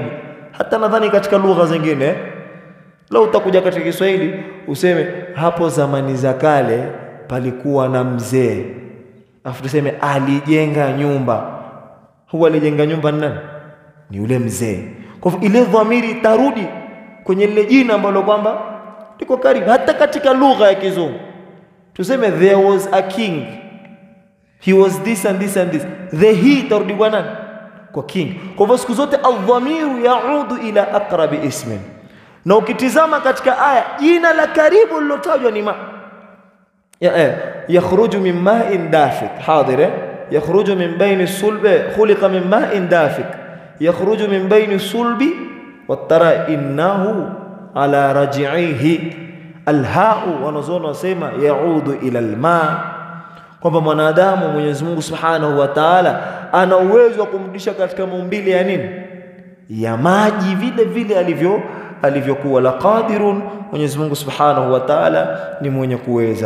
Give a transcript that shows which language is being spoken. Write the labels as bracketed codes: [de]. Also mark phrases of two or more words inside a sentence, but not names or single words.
[sw] Hata nadhani katika lugha zingine leo utakuja katika Kiswahili useme hapo zamani za kale palikuwa na mzee, afu tuseme alijenga nyumba. Huwa alijenga nyumba nani? Ni yule mzee. Kwa hivyo ile dhamiri tarudi kwenye ile jina ambalo kwamba liko karibu. Hata katika lugha ya Kizungu tuseme [en] there was a king, he was this and this and this, the he [sw] tarudi kwa nani? Kwa king. Kwa hivyo siku zote [ar] الضمير يعود إلى أقرب اسم. [sw] Na ukitizama katika aya jina la karibu lilotajwa ni [ar] ما يخرج من ماء دافق. حاضر يخرج من بين الصلب خلق من ماء دافق يخرج من بين الصلب والترائب إنه على رجعه. [sw] Alhau wanazuoni wasema [ar] يعود إلى الماء, [sw] kwamba mwanadamu Mwenyezi Mungu [ar] سبحانه وتعالى [sw] ana uwezo wa kumrudisha katika maumbile ya nini? Ya maji, vile vile alivyokuwa. [ar] لقادر, [sw] Mwenyezi Mungu [ar] سبحانه وتعالى [sw] ni mwenye kuweza.